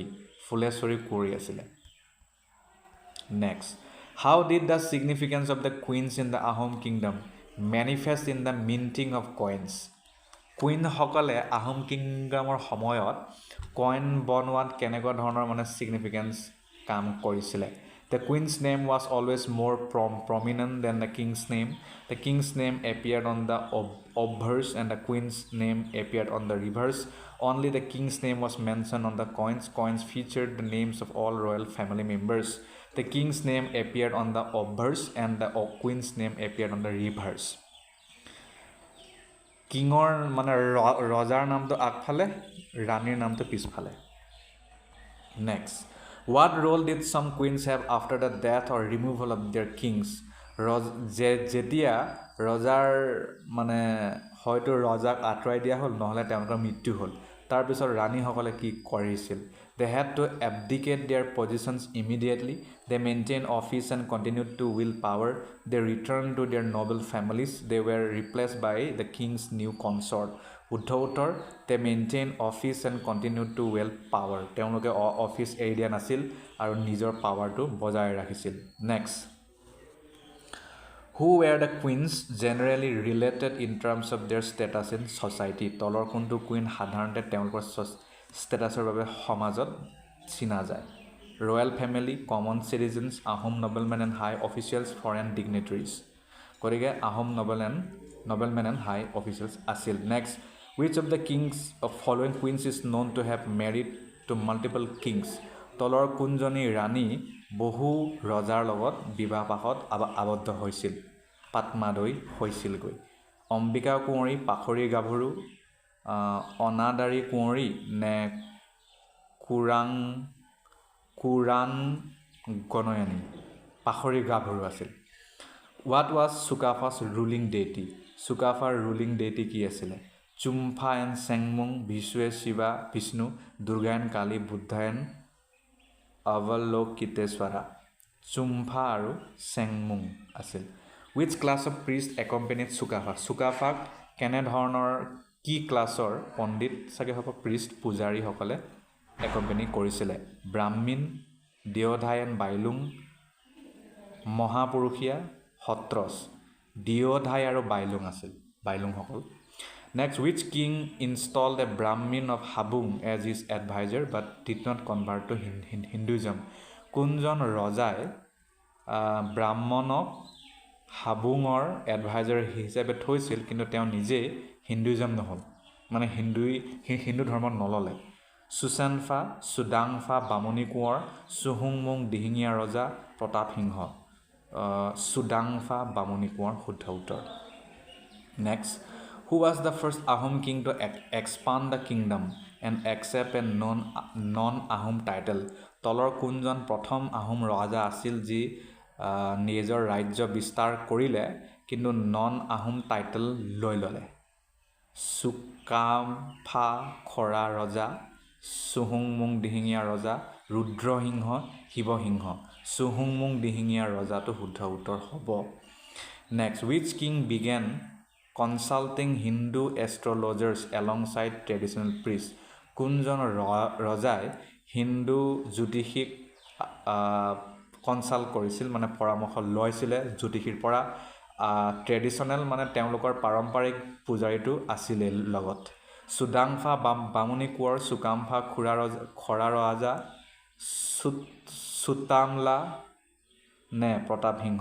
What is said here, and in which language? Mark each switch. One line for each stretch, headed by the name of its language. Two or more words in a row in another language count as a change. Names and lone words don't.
Assamese: ফুলেশ্বৰী কোঁৱৰী আছিলে.
English: Next, how did the significance of the queens in the Ahom kingdom manifest in the minting of coins?
Assamese: কুইনসকলে আহোম কিংডমৰ সময়ত কইন বনোৱাত কেনেকুৱা ধৰণৰ মানে ছিগনিফিকেঞ্চ কাম কৰিছিলে?
English: The queen's name was always more prominent than the king's name. The king's name appeared on the obverse and the queen's name appeared on the reverse. Only the king's name was mentioned on the coins. Coins featured the names of all royal family members. The king's name appeared on the obverse and the queen's name appeared on the reverse.
Assamese: কিঙৰ মানে ৰজাৰ নামটো আগফালে, ৰাণীৰ নামটো পিছফালে.
English: Next, what role did some queens have after the death or removal of their kings?
Assamese: যেতিয়া ৰজাৰ মানে হয়তো ৰজাক আঁতৰাই দিয়া হ'ল নহ'লে তেওঁলোকৰ মৃত্যু হ'ল, তাৰপিছত ৰাণীসকলে কি কৰিছিল?
English: They had to abdicate their positions immediately. They maintained office and continued to wield power. They returned to their noble families. They were replaced by the king's new consort.
Assamese: শুদ্ধ উত্তৰ,
English: they maintained office and continued to wield power.
Assamese: তেওঁলোকে অফিচ এৰি দিয়া নাছিল আৰু নিজৰ পাৱাৰটো বজাই ৰাখিছিল.
English: Next, who were the queens generally related in terms of their status in society?
Assamese: তলৰ কোনটো কুইন সাধাৰণতে তেওঁলোকৰ ষ্টেটাছৰ বাবে সমাজত চিনা যায়?
English: royal family, common citizens, Ahom noblemen and high officials, foreign dignitaries.
Assamese: গতিকে
English: Ahom noblemen and high officials
Assamese: আছিল. নেক্সট,
English: which of the kings of following queens is known to have married to multiple kings?
Assamese: তলৰ কোনজনী ৰাণী বহু ৰজাৰ লগত বিবাহপাশত আবদ্ধ হৈছিল? পাটমাদৈ হৈছিলগৈ. অম্বিকা কোঁৱৰী, পাখৰি গাভৰু, অনাদাৰী কোঁৱৰী নে কুৰাণ গনয়নী? পাখৰি গাভৰু আছিল.
English: What was Sukafa's ruling deity?
Assamese: Sukafaৰ
English: ruling deity
Assamese: কি আছিলে? চুম্ফা এণ্ড চেংমুং, বিষ্ণুৱে শিৱা বিষ্ণু, দুৰ্গা এণ্ড কালী, বুদ্ধা এণ্ড অৱলোকিতেশ্বৰা. চুম্ফা আৰু চেংমুং আছিল.
English: Which class of priest accompanied Sukafa?
Assamese: Sukafaক কেনেধৰণৰ কি ক্লাছৰ পণ্ডিত চাগে হ'ব priest পূজাৰীসকলে একম্পেনি কৰিছিলে? ব্ৰাহ্মীণ, দিয়োধাই এণ্ড বাইলুং, মহাপুৰুষীয়া, সত্ৰছ. দিয়োধাই আৰু বাইলুং আছিল, বাইলুংসকল.
English: Next, which king installed a Brahmin of Habung as his advisor but did not convert to Hinduism?
Assamese: কোনজন ৰজাই ব্ৰাহ্মণক হাবুঙৰ এডভাইজাৰ হিচাপে থৈছিল কিন্তু তেওঁ নিজে হিন্দুইজম নহ'ল, মানে হিন্দু ধৰ্মত নল'লে? সুচেনফা, চুডাংফা, বামুণী কোঁৱৰ, চুহুংমুং দিহিঙীয়া ৰজা, প্ৰতাপ সিংহ. চুডাংফা, বামুণী কোঁৱৰ শুদ্ধ উত্তৰ.
English: Next, who was the first Ahom king to expand the kingdom and accept a non-Ahom title?
Assamese: তলৰ কোনজন প্ৰথম আহোম ৰজা আছিল যি নিজৰ ৰাজ্য বিস্তাৰ কৰিলে কিন্তু
English: non Ahom title
Assamese: লৈ ল'লে? চুকাম্ফা খৰা ৰজা, চুহুংমুং দিহিঙীয়া ৰজা, ৰুদ্ৰসিংহ, শিৱসিংহ. চুহুংমুং দিহিঙীয়া ৰজাটো শুদ্ধ উত্তৰ হ'ব.
English: Next, which king began consulting Hindu astrologers alongside traditional priests?
Assamese: কোনজন ৰজাই হিন্দু জ্যোতিষীক কনচাল্ট কৰিছিল, মানে পৰামৰ্শ লৈছিলে জ্যোতিষীৰ পৰা? ট্ৰেডিশ্যনেল মানে তেওঁলোকৰ পাৰম্পৰিক পূজাৰীটো আছিলে লগত. চুডাংফা, বামুণী কোঁৱৰ, চুকাম্ফা খৰা ৰজা, চুতামলা নে প্ৰতাপ সিংহ?